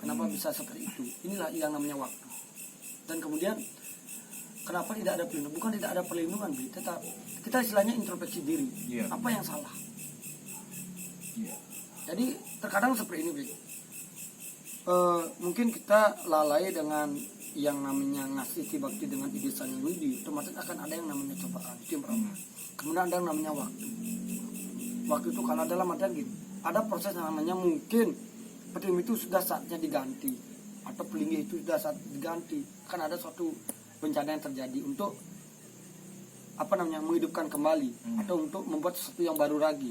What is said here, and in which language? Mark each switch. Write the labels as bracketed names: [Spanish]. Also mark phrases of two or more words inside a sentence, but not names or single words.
[Indonesian] Kenapa bisa seperti itu? Inilah yang namanya waktu. Dan kemudian kenapa tidak ada perlindungan? Bukan tidak ada perlindungan, tetap kita istilahnya introspeksi diri. Apa yang salah? Jadi terkadang seperti ini, mungkin kita lalai dengan yang namanya ngasih bakti dengan ide sang Widi, otomatis akan ada yang namanya cobaan, itu yang pertama. Kemudian ada yang namanya waktu. Waktu itu kalau dalam artian gitu, ada proses yang namanya mungkin pertime itu sudah saatnya diganti, atau pelinggih itu sudah saat diganti. Kan ada suatu bencana yang terjadi untuk menghidupkan kembali atau untuk membuat sesuatu yang baru lagi.